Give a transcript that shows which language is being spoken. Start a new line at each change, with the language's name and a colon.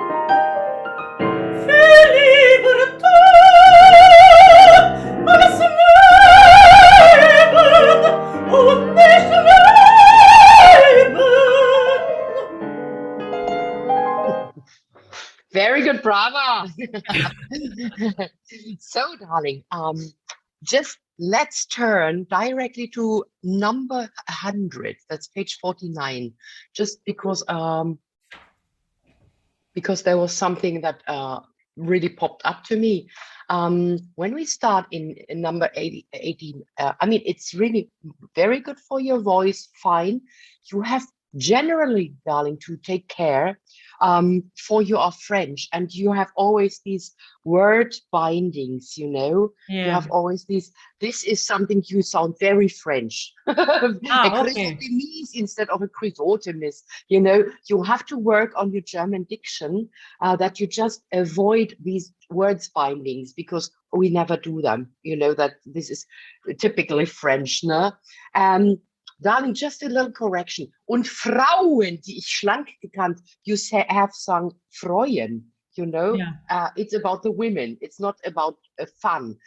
German: Viel lieber tun als leben und nicht leben.
English: Very good, brava. So, darling, just let's turn directly to number 100. That's page 49. Just because there was something that really popped up to me. When we start in number 18, I mean, it's really very good for your voice, fine. You have generally, darling, to take care for you are French, and you have always these word bindings, you know. You Yeah. have always these, this is something you sound very French. A Okay. chrysotemis instead of a chrysotemis, you know. You have to work on your German diction, that you just avoid these words bindings, because we never do them, you know, that this is typically French, ne? Darling, just a little correction.
German: Und Frauen, die ich schlank gekannt,
English: you have sung freuen, you know? Yeah. It's about the women, it's not about fun.